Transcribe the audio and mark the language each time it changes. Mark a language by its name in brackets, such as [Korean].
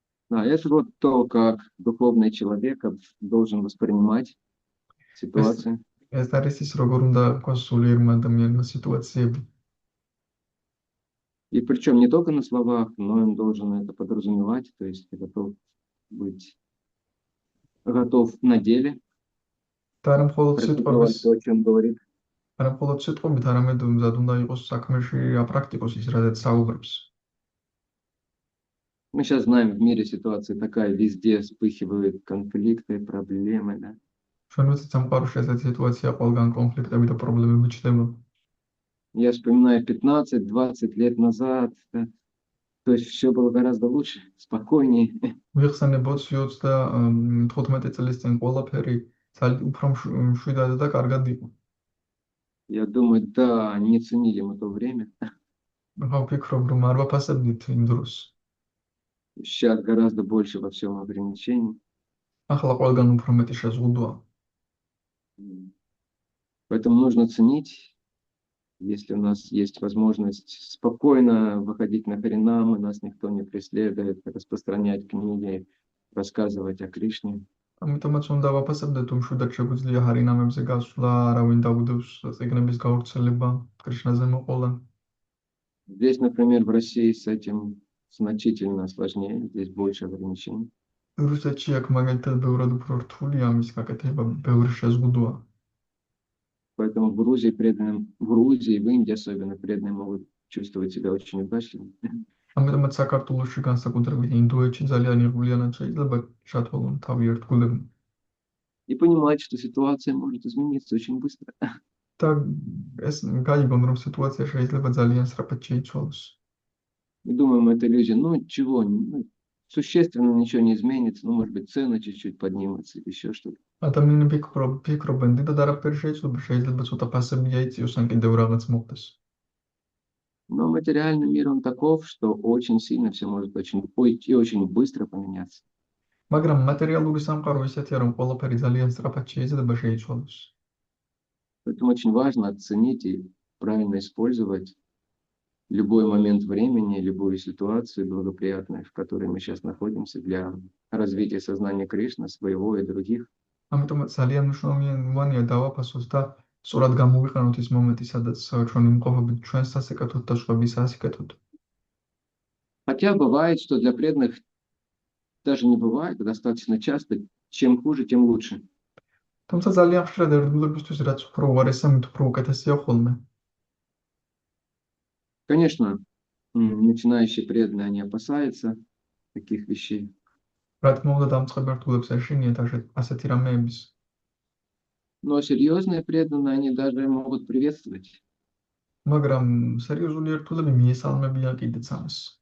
[Russian] Да, это вот то, как духовный человек должен воспринимать [Georgian] ეს [Russian] ситуации. [Georgian] ეს არის ის, როგორ უნდა გქოს სულიერმა ადამიანმა სიტუაციები. [Russian] И причем не только на словах, но он должен это подразумевать, то есть ты готов быть готов на деле [Georgian] და არა მხოლოდ სიტყვების, [Russian] практиковать то, о чем говорит. [Georgian] არა მხოლოდ სიტყვებით, არამედ მზად უნდა იყოს საქმეში აპრაქტიკოს ის, რადგან საუბრობს. [Russian] Мы сейчас знаем, в мире ситуация такая, везде вспыхивают конфликты, проблемы, да. [Georgian] ჩვენ ვიცით სამყაროში ესეთი სიტუაცია ყველგან კონფლიქტები და პრობლემები ჩნდება. [Russian] Я вспоминаю 15-20 лет назад, да, то есть все было гораздо лучше, спокойнее. [Georgian] ვიხსენებოთ 20-15 წლის წინ ყველაფერი უფრო მშვიდად და კარგად იყო. [Russian] Я думаю, да, не ценили мы то время. [Georgian] ხო ვფიქრობ, რომ არ ვაფასებდით იმ დროს. [Russian] Сейчас гораздо больше во всем ограничений. [Georgian] ახლა ყველგან უფრო მეტი შეზღუდვა. [Russian] Поэтому нужно ценить, если у нас есть возможность спокойно выходить на Харинам, и нас никто не преследует, распространять книги, рассказывать о Кришне. [Georgian] ამიტომაც უნდა ვაფასებდეთ, თუ მშვიდად შეგვიძლია ჰარინამებზე გასვლა, არავინ დაუდევს წიგნების გავრცელება, კრიშნაზე მოყოლა. [Russian] Здесь, например, в России с этим значительно сложнее, здесь больше ограничений. [Georgian] რუსეთში აქ მაგალითად ბევრად უფრო რთულია ამის გაკეთება, ბევრი შეზღუდვა. [Russian] Поэтому в Грузии в Индии особенно преданные могут чувствовать себя очень удачливо. [Georgian] ამიტომაც საქართველოში განსაკუთრებით ინდოეთში ძალიან იღბლიანად შეიძლება ჩათვალონ თავი ერთგულებმა. [Russian] И понимать, что ситуация может измениться очень быстро. [Georgian] და ეს გაიგონ, რომ სიტუაცია შეიძლება ძალიან სწრაფად შეიცვალოს. [Russian] Мы думаем, это люди, ну чего, существенно ничего не изменится, ну может быть цены чуть-чуть поднимутся или еще что-то. [Georgian] ადამიანები ფიქრობენ, დიდად არაფერი შეიცვალება, შეიძლება ცოტა ფასები აიწიოს, ან კიდევ რაღაც მოხდეს. [Russian] Но материальный мир, он таков, что очень сильно все может очень быстро поменяться. [Georgian] მაგრამ მატერიალური სამყარო ისეთია, რომ ყველაფერი ძალიან სწრაფად შეიძლება შეიცვალოს. [Russian] Поэтому очень важно оценить и правильно использовать любой момент времени, любую ситуацию благоприятную, в которой мы сейчас находимся, для развития сознания Кришны, своего и других. [Georgian] ამიტომაც ძალიან მნიშვნელოვანია დავაფასოს და სწორად გამოვიყენოთ ის მომენტი, სადაც ჩვენ იმყოფებით ჩვენს სასიკეთოდ და სხვების სასიკეთოდ. [Russian] Хотя бывает, что для преданных даже не бывает, достаточно часто, чем хуже, тем лучше. [Georgian] თუმცა ძალიან ხშირად ერთგულებისთვის რაც უფრო უარესია, მით უფრო უკეთესია ხოლმე. [Russian] Конечно, начинающие преданные, они опасаются таких вещей. [Georgian] რა თქმა უნდა, დამწყებ ერთგულებს ეშინიათ ასეთი რამეების. [Russian] Но серьезные преданные, они даже могут приветствовать. [Georgian] მაგრამ სერიოზული ერთგულები მიესალმებიან კიდეც ამას.